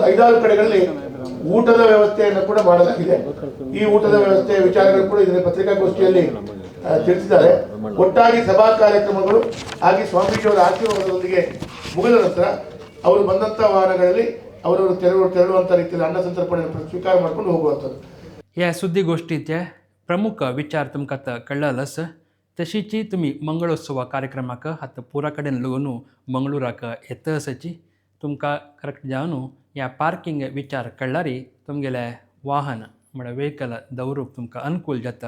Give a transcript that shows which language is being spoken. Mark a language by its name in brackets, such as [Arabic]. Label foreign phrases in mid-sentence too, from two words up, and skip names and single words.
[Kannada] 5-6 ಕಡೆಗಳಲ್ಲಿ ಊಟದ ವ್ಯವಸ್ಥೆಯನ್ನು ಕೂಡ ಮಾಡಲಾಗಿದೆ. ಈ ಊಟದ ವ್ಯವಸ್ಥೆಯ ವಿಚಾರಗಳು ಕೂಡ ಇದರ ಪತ್ರಿಕಾಗೋಷ್ಠಿಯಲ್ಲಿ ತಿಳಿಸಿದ್ದಾರೆ. ಒಟ್ಟಾಗಿ ಸಭಾ ಕಾರ್ಯಕ್ರಮಗಳು ಆಗಿ ಸ್ವಾಮೀಜಿಯವರ ಆಶೀರ್ವಾದದೊಂದಿಗೆ ಮುಗಿದ ನಂತರ ಅವರು ಬಂದಂಥ ವಾಹನಗಳಲ್ಲಿ ಅವರವರು ತೆರಳುವಂಥ ರೀತಿಯಲ್ಲಿ ಅನ್ನ ಸಂತರ್ಪಣೆಯನ್ನು ಸ್ವೀಕಾರ ಮಾಡ್ಕೊಂಡು ಹೋಗುವಂಥದ್ದು. [Konkani] या सुद्दी गोष्टीचे प्रमुख विचार तुमकां आतां कळ्ळालच. तशीची तुम्ही मंगळोत्सवा कार्यक्रमाक आतां पुरा कडेन लागून मंगळुराक येतसची तुमकां करेक्ट जावन ह्या पार्किंग विचार कळ्ळारी तुमगेले वाहन म्हळ्यार वेहिकल दवरूंक तुमकां अनुकूल जाता.